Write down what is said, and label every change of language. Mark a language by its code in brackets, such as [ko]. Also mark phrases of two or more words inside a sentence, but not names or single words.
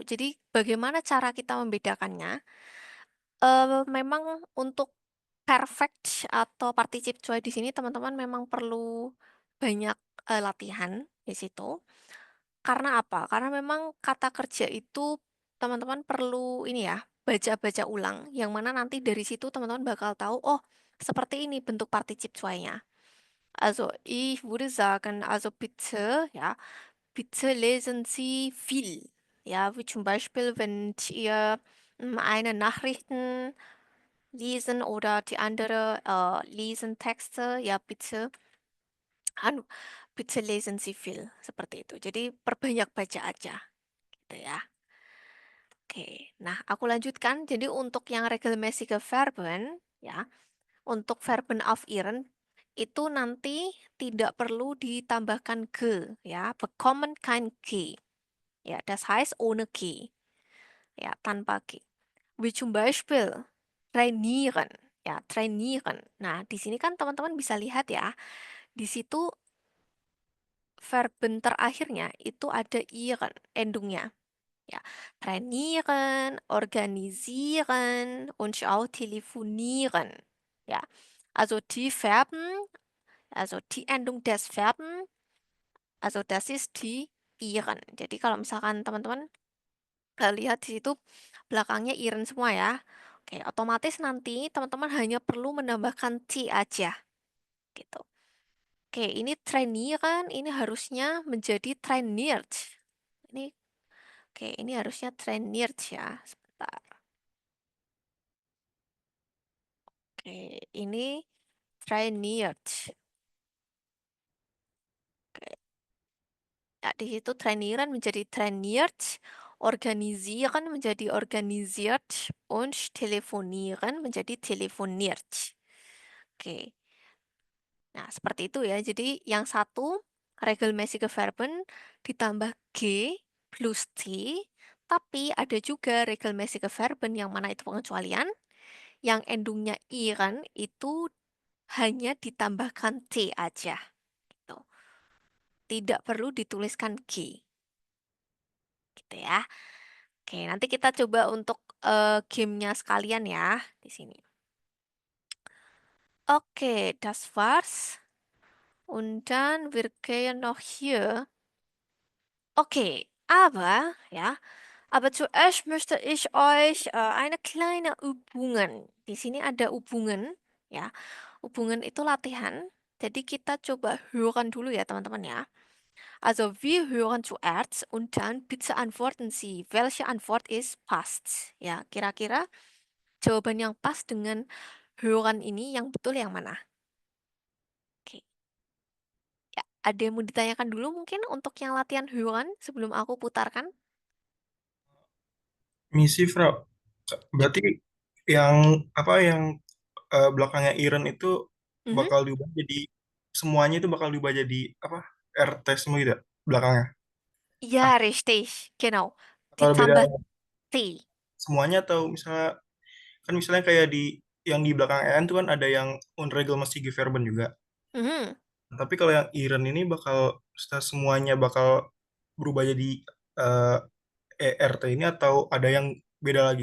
[id] Jadi bagaimana cara kita membedakannya? Memang untuk perfect atau participe choice di sini teman-teman memang perlu banyak latihan di situ. Karena apa? Karena memang kata kerja itu teman-teman perlu ini ya, baca-baca ulang. Yang mana nanti dari situ teman-teman bakal tahu, oh seperti ini bentuk [de] partizip Zwei-nya. Also, ich würde sagen, also bitte, ja, bitte lesen Sie viel. Ja, wie zum Beispiel, wenn ihr eine Nachrichten lesen oder die andere lesen Texte, ja, bitte, anu, bitte lesen Sie viel. [id] Seperti itu. Jadi perbanyak baca aja, gitu ya. Oke, nah aku lanjutkan. Jadi untuk yang [de] regelmäßige Verben, [id] ya, untuk [de] Verben auf ihren [id] itu nanti tidak perlu ditambahkan ge, ya, [de] bekommen kein G. Ya, das heißt ohne G, ya, [id] tanpa G. [de] Wie zum Beispiel trainieren, ya, trainieren. [id] Nah, di sini kan teman-teman bisa lihat ya, di situ verben terakhirnya itu ada ieren, endungnya. [de] Ja, trainieren, organisieren und auch telefonieren. Ja, also die Verben, also die Endung des Verben, also das ist die ieren. [id] Jadi kalau misalkan teman-teman lihat di situ belakangnya ieren semua ya. Oke, otomatis nanti teman-teman hanya perlu menambahkan t aja gitu. Oke, ini trainieren, ini harusnya menjadi trainiert. Ini Oke, ini harusnya trainiert ya. Sebentar. Oke, ini trainiert. Oke, ya, di situ trainieren menjadi trainiert, organisieren menjadi organisiert, und telefonieren menjadi telefoniert. Oke, nah seperti itu ya. Jadi yang satu, [de] regelmäßige Verben [id] ditambah G plus T, tapi ada juga [de] regelmäßige Verben [id] yang mana itu pengecualian, yang endungnya iren itu hanya ditambahkan T aja. Gitu. Tidak perlu dituliskan G. Gitu ya. Oke, nanti kita coba untuk gamenya sekalian ya di sini. Oke, [de] das war's. Und dann wir gehen noch hier. Okay, aber ja, aber zuerst möchte ich euch eine kleine Übungen. [id] Di sini ada Übungen, ya. Übungen itu latihan. Jadi kita coba hören dulu ya teman-teman ya. [de] Also wir hören zuerst und dann bitte antworten Sie, welche Antwort ist passt. [id] Ya, kira-kira jawaban yang pas dengan hören ini yang betul yang mana? Oke. Ya, ada yang mau ditanyakan dulu mungkin untuk yang latihan hören sebelum aku putarkan? Misi, Fra. Berarti yang apa yang belakangnya Iren itu Mhm. bakal diubah jadi semuanya itu bakal diubah jadi apa? RT semua gitu ya, belakangnya. [de] Ja, richtig, genau. [id] Atau beda Ditambah T. semuanya atau misalnya kan misalnya kayak di yang di belakang EN tuh kan ada yang unregelmäßige Verben juga. Mhm. Tapi kalau yang Iren ini bakal semuanya bakal berubah jadi eh, ERT ini atau ada yang beda lagi?